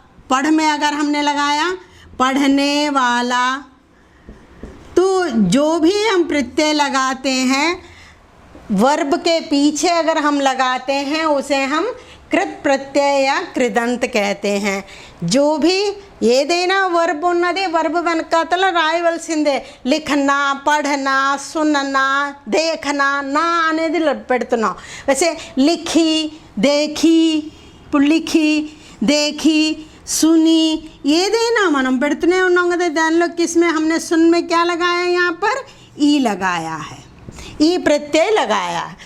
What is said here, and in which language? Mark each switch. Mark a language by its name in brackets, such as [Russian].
[Hindi] पढ़ में अगर हमने लगाया पढ़ने वाला। तो जो भी हम प्रत्यय लगाते हैं वर्ब के पीछे अगर हम लगाते हैं उसे हम कृत प्रत्यय या कृदंत कहते हैं। जो भी [Telugu] ఏదైనా వర్బ్ ఉన్నది వర్బ్ వెనకాతల రాయవలసిందే। లిఖనా, పढ़ना, सुनना, देखना, నా అనేది పెడుతున్నాం। वैसे लिखी, देखी, लिखी, देखी, सुनी, ఏదైనా మనం పెడుతూనే ఉన్నాం కదా। [Hindi] దానిలో किसमें हमने सुन में क्या लगाया? यहाँ पर ई लगाया है, ई प्रत्यय लगाया।